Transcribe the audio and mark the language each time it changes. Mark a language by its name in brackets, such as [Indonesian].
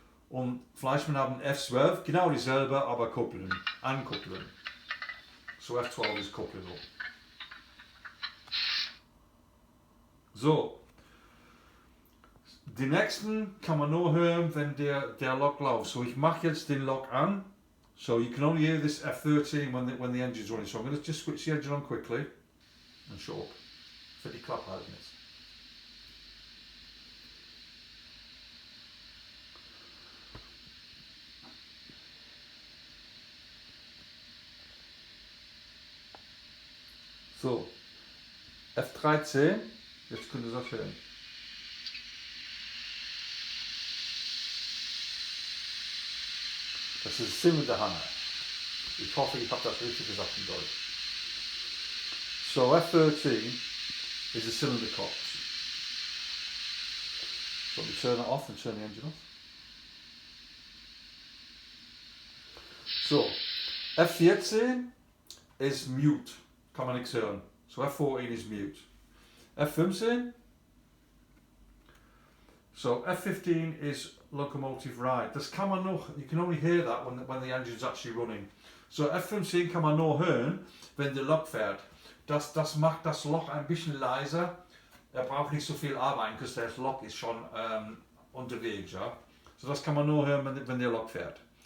[German] Und Fleischmann haben F12, genau dieselbe, aber kuppeln, ankuppeln. So F12 ist Kupplung. So, die nächsten kann man nur hören, wenn der Lok läuft. So ich mache jetzt den Lok an. [English] So you can only hear this F13 when the engine's running. So I'm going to just switch the engine on quickly and shut up. [German] Für die Klappe halten jetzt. So, F13, jetzt könnt ihr das hören. Das ist ziemlich der Hammer. Ich hoffe, ich habe das richtig gesagt in Deutsch. [English] So F13 is a cylinder cox. So we turn it off and turn the engine off. So F14 is mute, [German] kann man nichts hören. [English] So F14 is mute. F15. So F15 is locomotive ride. [German] Das kann man noch, [English] you can only hear that when the engine's actually running. [German] So F15 kann man nur hören, wenn der Lok fährt. Das macht das Loch ein bisschen leiser. Er braucht nicht so viel arbeiten, [English] because [German] der Lok ist schon unterwegs. Ja? So das kann man nur hören, wenn der Lok fährt.